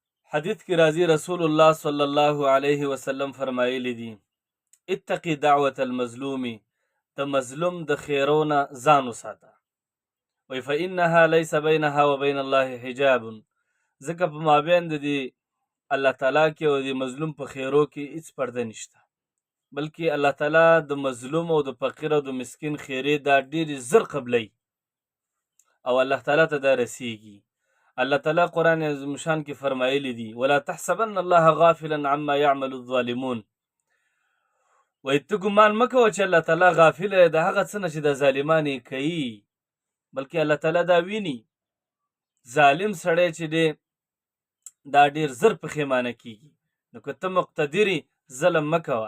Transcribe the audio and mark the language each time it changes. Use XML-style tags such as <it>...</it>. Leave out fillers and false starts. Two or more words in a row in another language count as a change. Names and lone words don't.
<ps>حدیث کې راځي رسول الله</ps> <ar>صلی الله علیه وسلم</ar> <ps>فرمایلی دي</ps> <ar>اتقي دعوة المظلوم،</ar> <ps>د مظلوم د خیرونه ځان وساته. وی</ps> <ar>فإنها ليس بينها وبين الله حجاب،</ar> <ps>ځکه په مابین د دې الله تعالی کې او د مظلوم په خیرو کې هیڅ پرده نشته، بلکې الله تعالی د مظلوم او د فقیر او د مسکین خیرې دا ډېرې زر قبلی او الله تعالی ته دا رسیږي. الله تعالی قرآن عظیم شان کې فرمایلی دي</ps> <ar>ولا تحسبن الله غافلا عما يعمل الظالمون،</ar> <ps>وای ته ګمان مه کوه چې الله تعالی غافل دی د هغه څه نه چې د ظالمان یې کوي، بلکې الله تعالی دا ویني. ظالم سړی چې دی دا ډېر زر پښیمانه کیږي، نو که ته مقتدر ظلم مه کوه.</ps>